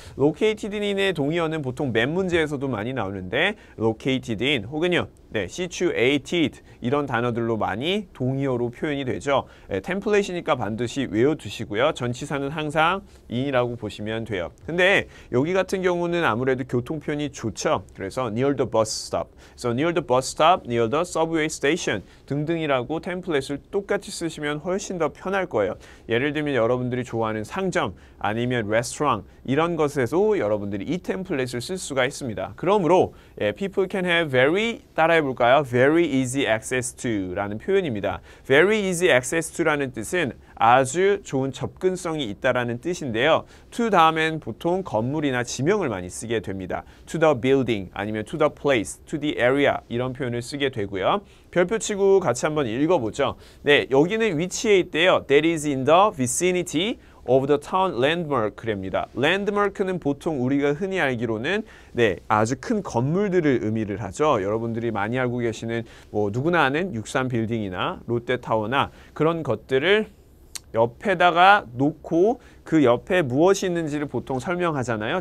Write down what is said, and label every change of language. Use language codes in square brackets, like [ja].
[ko] located in의 동의어는 보통 맨 문제에서도 많이 나오는데 located in 혹은요. situated 이런 단어들로 많이 동의어로 표현이 되죠. 템플릿이니까 반드시 외워두시고요. 전치사는 항상 in이라고 보시면 돼요. 근데 여기 같은 경우는 아무래도 교통편이 좋죠. [en] 그래서 near the bus stop, so near the bus stop, near the subway station [ko] 등등이라고 템플릿을 똑같이 쓰시면 훨씬 더 편할 거예요. 예를 들면 여러분들이 좋아하는 상점 아니면 레스토랑 이런 것에서 여러분들이 이 템플릿을 쓸 수가 있습니다. 그러므로 [en] people can have very [ko] 따라해볼까요? [en] Very easy access to [ko] 라는 표현입니다. [en] Very easy access to [ko] 라는 뜻은 아주 좋은 접근성이 있다라는 뜻인데요. to 다음엔 보통 건물이나 지명을 많이 쓰게 됩니다. [en] to the building 아니면 to the place, to the area [ko] 이런 표현을 쓰게 되고요. 별표 치고 같이 한번 읽어보죠. 네, 여기는 위치에 있대요. [en] That is in the vicinity of the town landmark랍니다. [ko] landmark는 보통 우리가 흔히 알기로는 아주 큰 건물들을 의미를 하죠. 여러분들이 많이 알고 계시는 뭐 누구나 아는 63 빌딩이나 롯데타워나 그런 것들을 옆에다가 놓고 그 옆에 무엇이 있는지를 보통 설명하잖아요.